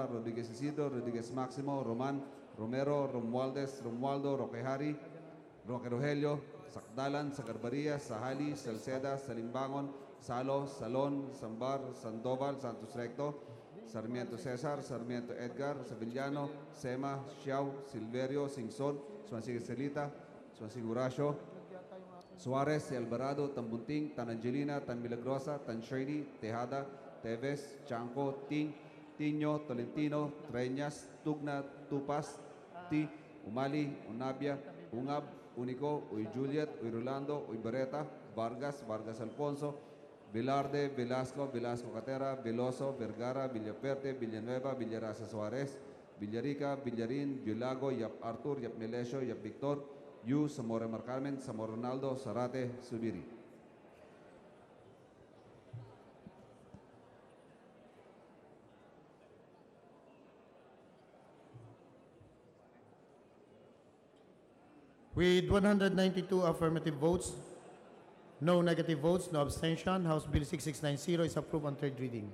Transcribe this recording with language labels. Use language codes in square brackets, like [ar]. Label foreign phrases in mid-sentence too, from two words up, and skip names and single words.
[en] Rodriguez Isidro, Rodriguez Máximo, Roman, Romero, Romualdez, Romualdo, Roquehari, Roque Rogelio, Sakdalan, Sagarbaria, Sahali, Salceda, Salimbangon, Salo, Salon, Sambar, Sandoval, Santos Recto, Sarmiento Cesar, Sarmiento Edgar, Sevillano, Sema, Xiao, Silverio, Singson, Swansig Celita, Swansig Urasio, Suarez, Alvarado, Tambunting, Tan Angelina, Tan Milagrosa, Tan Shady, Tejada, Teves, Chanco, Ting, Tino, Tolentino, Treñas, Tugna, Tupas, T, Umali, Unabia, Ungab, Unico, Uy Juliet, Uy Rolando, Uy Bereta, Vargas, Vargas Alfonso, Velarde, Velasco, Velasco Catera, Veloso, Vergara, Villaperte, Villanueva, Villarasa Suarez, Villarica, Villarin, Villago, Yap Arthur, Yap Melesio, Yap Victor, Yu, Zamora Marcarmen, Zamora Ronaldo, Zarate, Subiri. With 192 affirmative votes, no negative votes, no abstention, House Bill 6690 is approved on third reading.